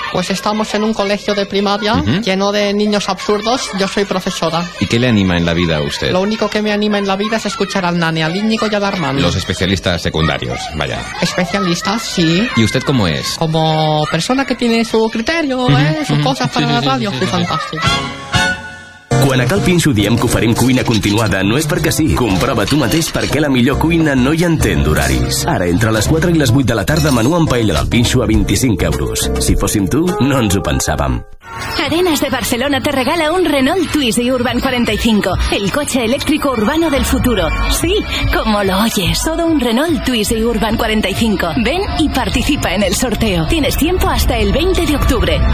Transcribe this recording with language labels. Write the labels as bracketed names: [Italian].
[Spanish] Pues estamos en un colegio de primaria, uh-huh, lleno de niños absurdos. Yo soy profesora. ¿Y qué le anima en la vida a usted? Lo único que me anima en la vida es escuchar al Nane, al Íñigo y al Armando. Los especialistas secundarios, vaya. Especialistas, sí. ¿Y usted cómo es? Como persona que tiene su criterio, uh-huh, ¿eh? Sus uh-huh cosas para sí, la radio, sí, sí, sí, fantástico. [Catalan] Quan a Cal Pinxo diem que ho farem cuina continuada, no és perquè sí. Comprova tu mateix perquè la millor cuina no hi entén d'horaris. Ara, entre les 4 i les 8 de la tarda, menú amb paella del Pinxo a 25 euros. Si fóssim tu, no ens ho pensàvem. [Spanish] Arenas de Barcelona te regala un Renault Twizy Urban 45, el coche eléctrico urbano del futuro. Sí, como lo oyes, todo un Renault Twizy Urban 45. Ven y participa en el sorteo. Tienes tiempo hasta el 20 de octubre.